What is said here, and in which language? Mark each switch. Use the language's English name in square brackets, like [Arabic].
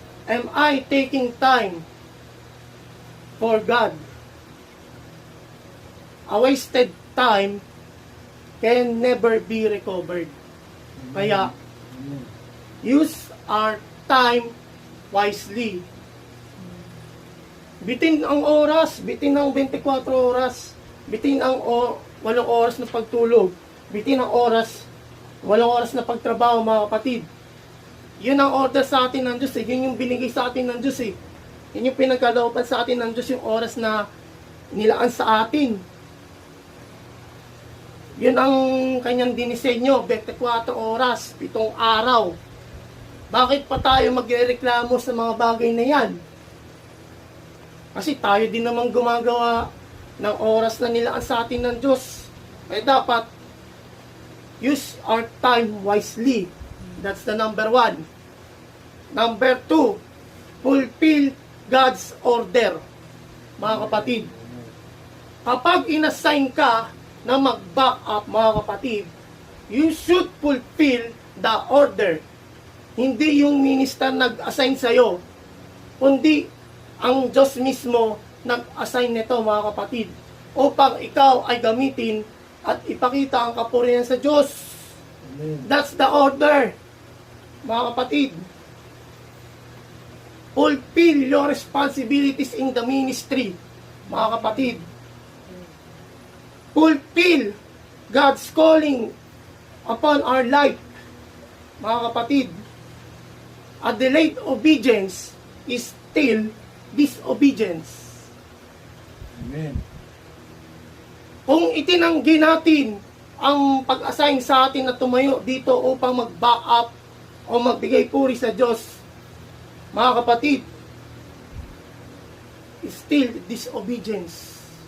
[English] Am I taking time for God? A wasted time can never be recovered. [Filipino] Kaya, [English] use our time wisely. [Filipino] Bitin ang oras, bitin ang 24 oras, bitin ang 8 oras na pagtulog, bitin ang oras, 8 oras na pagtrabaho, mga kapatid. Yun ang order sa atin ng Diyos eh. Yun yung binigay sa atin ng Diyos eh. Yun yung pinagkalooban sa atin ng Diyos, yung oras na nilaan sa atin. Yun ang kanyang dinisenyo, 24 oras, 7 araw. Bakit pa tayo magrereklamo sa mga bagay na yan? Kasi tayo din naman gumagawa ng oras na nilaan sa atin ng Diyos. Kaya dapat, [English] use our time wisely. That's the number 1. Number 2, fulfill God's order. [Filipino] Mga kapatid, kapag inassign ka na mag-back up, mga kapatid, [English] you should fulfill the order. [Filipino] Hindi yung minister nag-assign sa'yo, kundi ang Diyos mismo nag-assign nito, mga kapatid, upang ikaw ay gamitin at ipakita ang kapurihan sa Diyos. [English] Amen. That's the order, [Filipino] mga kapatid. [English] Fulfill your responsibilities in the ministry, [Filipino] mga kapatid. [English] Fulfill God's calling upon our life, [Filipino] mga kapatid. [English] A delayed obedience is still disobedience. Amen. [Filipino] Kung itinanggi natin ang pag-assign sa atin na tumayo dito upang mag-back up o magbigay puri sa Diyos, mga kapatid, [English] still disobedience.